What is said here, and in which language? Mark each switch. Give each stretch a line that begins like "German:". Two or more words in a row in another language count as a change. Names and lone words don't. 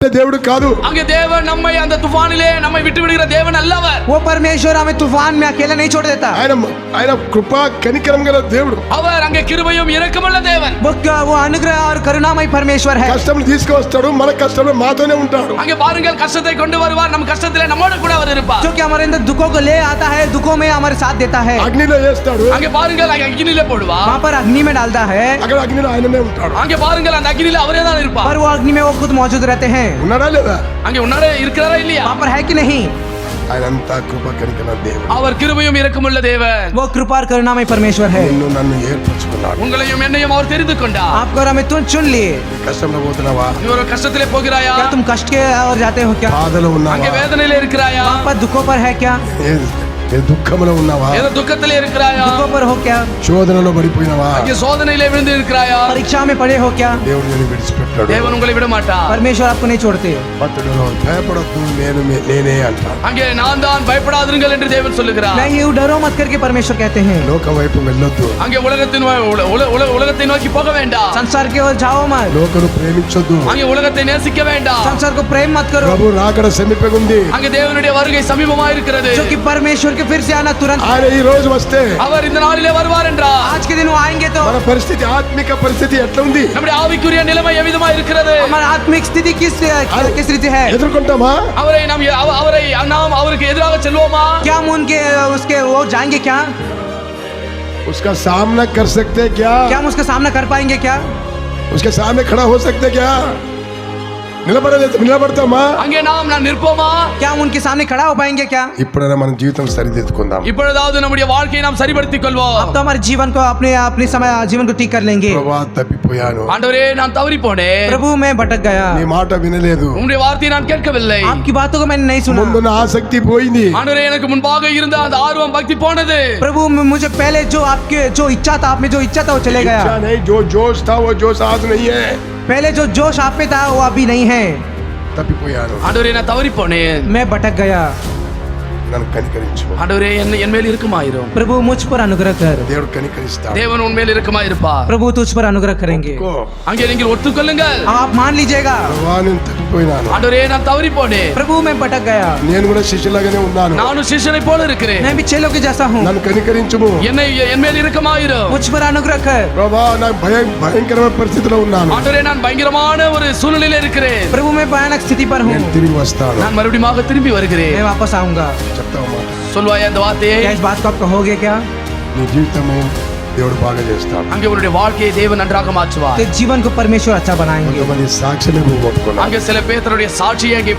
Telugu: దేవుడు కాదు.
Tamil: அங்கே தேவன் நம்மை அந்த தூஃபானிலே நம்மை விட்டு விடுகிற தேவன் அல்லவர்.
Hindi: वो परमेश्वर हमें तूफान में अकेला नहीं छोड़ देता.
Telugu: ఆయన కృప కనికరం గల దేవుడు.
Tamil: அவர் அங்கே கிருபையும் இரக்கமுள்ள தேவன்.
Hindi: वो अनुग्रह और करुणामय परमेश्वर है.
Telugu: కష్టం తీసుకొస్తాడు, మన కష్టంలో మాతోనే ఉంటాడు.
Tamil: அங்கே பாருங்கள், கஷ்டத்தை கொண்டு வருவார், நம்ம கஷ்டத்திலே நம்மோடு கூட அவர் இருப்பார்.
Hindi: जो कि हमारे अंदर दुखों को ले आता है, दुखों में हमारे साथ देता है.
Telugu: అగ్నిలో వేస్తాడు.
Tamil: அங்கே பாருங்கள், அగ్నిలో போடுவார்.
Hindi: वहां पर अग्नि में डालता है.
Telugu: అక్కడ అగ్నిలో ఆయననే ఉంటాడు.
Tamil: அங்கே பாருங்கள், அந்த அగ్నిలో அவரே தான் இருப்பார்.
Hindi: पर वो अग्नि में वो खुद मौजूद रहते हैं.
Telugu: ఉన్నాడా లేదా?
Tamil: அங்கே உன்னாரே இருக்கிறாரா இல்லையா?
Hindi: वहां पर है कि नहीं?
Telugu: ఆయనంతా కృప కనికరం దేవుడు.
Tamil: அவர் கிருபையும் இரக்கமுள்ள தேவன்.
Hindi: वो कृपा और करुणामय परमेश्वर है.
Telugu: నిన్ను నన్ను ఏర్పరచుకున్నాడు.
Tamil: உங்களையும் என்னையும் அவர் தெரிந்து கொண்டார்.
Hindi: आपको और हमें चुन लिए.
Telugu: కష్టంలో పోతున్నావా?
Tamil: நீ ஒரு கஷ்டத்திலே போகிறாயா?
Hindi: क्या तुम कष्ट के और जाते हो क्या?
Telugu: బాధలో
Tamil: அங்கே
Telugu: ఉన్నావా?
Tamil: வேதனையிலே இருக்கிறாயா?
Hindi: वहां पर दुखों पर है क्या?
Telugu: దుఃఖంలో ఉన్నావా?
Tamil: ஏதோ துக்கத்திலே இருக்கிறாயா?
Hindi: दुखों पर हो क्या?
Telugu: శోధనలో పడిపోయినావా?
Tamil: அங்கே சோதனையிலே விழுந்து இருக்கிறாயா?
Hindi: परीक्षा में पड़े हो क्या?
Telugu: దేవుడు నిన్ను విడిచిపెట్టాడు.
Tamil: தேவன் உங்களை விட மாட்டார்.
Hindi: परमेश्वर आपको नहीं छोड़ते.
Telugu: భక్తుడు భయపడొద్దు, నేనే అంటాడు.
Tamil: அங்கே நான் தான், பயப்படாதிருங்கள் என்று தேவன் சொல்லுகிறார்.
Hindi: नहीं, ये डरो मत करके परमेश्वर कहते हैं.
Telugu: లోకం వైపు వెళ్ళొద్దు.
Tamil: அங்கே உலகத்தை நோக்கி போக வேண்டாம்.
Hindi: संसार की ओर जाओ मत.
Telugu: లోకను ప్రేమించొద్దు.
Tamil: அங்கே உலகத்தை நேசிக்க வேண்டாம்.
Hindi: संसार को प्रेम मत करो.
Telugu: ప్రభు రాకడ సమీపంగా ఉంది.
Tamil: அங்கே தேவனுடைய வருகை சமீபமாக இருக்கிறது.
Hindi: जो कि परमेश्वर के फिर से आना तुरंत.
Telugu: ఆయన ఈ రోజు వస్తే
Tamil: அவர் இந்த நாளிலே வருவார் என்றார்.
Hindi: आज के दिन वो आएंगे तो
Telugu: మన పరిస్థితి, ఆత్మిక పరిస్థితి ఎట్లా ఉంది?
Tamil: நம்முடைய ஆவிக்குரிய நிலைமை எவ்விதமா இருக்கிறது?
Hindi: हमारा आत्मिक स्थिति किस रीति है?
Telugu: ఎదుర్కొంటామా?
Tamil: நாம் அவருக்கு எதிராக செல்வோமா?
Hindi: क्या हम उनके उसके वो जाएंगे क्या? उसका सामना कर सकते क्या? क्या हम उसका सामना कर पाएंगे क्या? उसके सामने खड़ा हो सकते क्या?
Telugu: నిలబడతామా?
Tamil: அங்கே நாம் நிற்போமா?
Hindi: क्या हम उनके सामने खड़ा हो पाएंगे क्या?
Telugu: ఇప్పుడైనా మన జీవితం సరిదిద్దుకుందాం.
Tamil: இப்பொழுதாவது நம்முடைய வாழ்க்கையை நாம் சரிபடுத்திக் கொள்வோம்.
Hindi: अब तो हमारे जीवन को अपने समय जीवन को ठीक कर लेंगे.
Telugu: ప్రభువా, తప్పిపోయాను.
Tamil: ஆண்டவரே, நான் தவறி போனேன்.
Hindi: प्रभु, मैं भटक गया.
Telugu: నీ మాట వినలేదు.
Tamil: உம்முடைய வார்த்தையை நான் கேட்கவில்லை.
Hindi: आपकी बातों को मैंने नहीं सुना.
Telugu: ముందున్న ఆసక్తి పోయింది.
Tamil: ஆண்டவரே, எனக்கு முன்பாக இருந்த அந்த ஆர்வம், பக்தி போனது.
Hindi: प्रभु, मुझे पहले जो इच्छा था, आप में जो इच्छा था वो चले गया. इच्छा नहीं, जो जोश था वो जोश आज नहीं है. पहले जो जोश आप में था वो अभी नहीं है.
Telugu: తప్పిపోయాను.
Tamil: ஆண்டவரே, நான் தவறி போனேன்.
Hindi: मैं भटक गया.
Telugu: నన్ను కనికరించు.
Tamil: ஆண்டவரே, என் மேல் இரக்கமாயிரும்.
Hindi: प्रभु, मुझ पर अनुग्रह कर.
Telugu: దేవుడు కనికరిస్తాడు.
Tamil: தேவன் உன் மேல் இரக்கமாயிருப்பார்.
Hindi: प्रभु, तुझ पर अनुग्रह करेंगे.
Tamil: அங்கே நீங்கள் ஒத்துக்கொள்ளுங்கள்.
Hindi: आप मान लीजिएगा.
Telugu: ప్రభువా, నేను తప్పిపోయినాను.
Tamil: ஆண்டவரே, நான் தவறி போனேன்.
Hindi: प्रभु, मैं भटक गया.
Telugu: నేను కూడా శిష్యులాగానే ఉన్నాను.
Tamil: நானும் சிஷ்யனை போல இருக்கிறேன்.
Hindi: मैं भी चेलों के जैसा हूँ.
Telugu: నన్ను కనికరించుము.
Tamil: என் மேல் இரக்கமாயிரும்.
Hindi: मुझ पर अनुग्रह कर.
Telugu: ప్రభువా, నాకు భయంకరమైన పరిస్థితిలో ఉన్నాను.
Tamil: ஆண்டவரே, நான் பயங்கரமான ஒரு சூழ்நிலையில இருக்கிறேன்.
Hindi: प्रभु, मैं भयानक स्थिति पर हूँ.
Telugu: నేను తిరిగి వస్తాను.
Tamil: நான் மறுபடியும் திரும்பி வருகிறேன்.
Hindi: मैं वापस आऊंगा.
Telugu: చెప్తావా మాట?
Tamil: சொல்வாயா இந்த வார்த்தையை?
Hindi: क्या इस बात को आप कहोगे क्या?
Telugu: నీ జీవితము దేవుడు బాగా చేస్తాడు.
Tamil: அங்கே உன்னுடைய வாழ்க்கையை தேவன் நன்றாக மாற்றுவார்.
Hindi: तेरे जीवन को परमेश्वर अच्छा बनाएंगे.
Telugu: కొంతమంది సాక్షులు పట్టుకున్నారు.
Tamil: அங்கே சில பேருடைய சாட்சியை அங்கே